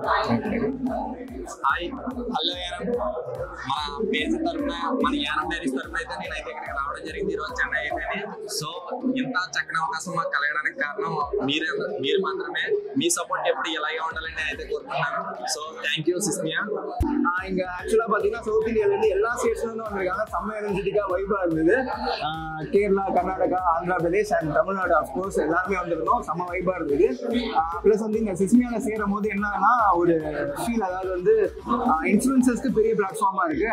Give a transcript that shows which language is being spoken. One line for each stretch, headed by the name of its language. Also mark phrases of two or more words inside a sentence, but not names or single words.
Telugu: హాయ్, హలో యానం. మన పేజ్ తరఫున, మన యానం డైరీస్ తరఫున అయితే నేనైతే ఇక్కడికి రావడం జరిగింది ఈరోజు చెన్నై అయితే. సో ఇంత చక్కని అవకాశం మాకు కలగడానికి కారణం మీరు మాత్రమే. మీ సపోర్ట్ ఎప్పుడు ఇలాగే ఉండాలని నేను అయితే కోరుకుంటున్నాను.
English: so thank you சுஷ்மியா.
Tamil: இங்கே ஆக்சுவலாக பார்த்தீங்கன்னா சவுத் இந்தியாவிலேருந்து எல்லா ஸ்டேட்ஸ்லேருந்து வந்திருக்காங்க. செம்ம
English: energetic vibe
Tamil: இருந்தது. கேரளா, கர்நாடகா, ஆந்திரா பிரதேஷ் அண்ட் தமிழ்நாடு
English: of course
Tamil: எல்லாருமே வந்திருந்தோம். செம்ம வைப்பாக இருந்தது. ப்ளஸ் வந்து இங்கே சுஷ்மியாவில் சேரும் போது என்னன்னா ஒரு ஃபீல், அதாவது வந்து இன்ஃப்ளூயன்சர்ஸ்க்கு பெரிய பிளாட்ஃபார்மாக இருக்குது.